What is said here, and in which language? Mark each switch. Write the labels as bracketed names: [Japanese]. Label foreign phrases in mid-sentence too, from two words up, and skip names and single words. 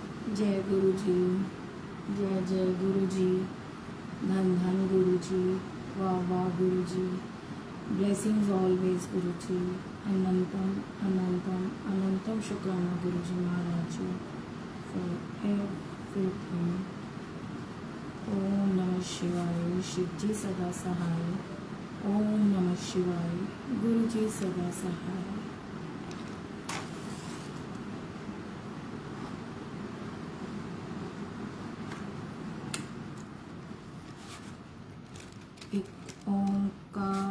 [Hindi] जय गुरु जी, जय जय गुरु जी, धन धन गुरु जी, वाह वाह गुरु जी, [English] blessings always [Hindi] गुरु जी, अनंतम अनंतम अनंतम शुक्राना गुरु जी महाराज जी [English] for everything. [Hindi] ओम नमः शिवाय, शिव जी सदा सहाय। ओम नमः शिवाय, गुरु जी सदा सहाय। एक ओंकार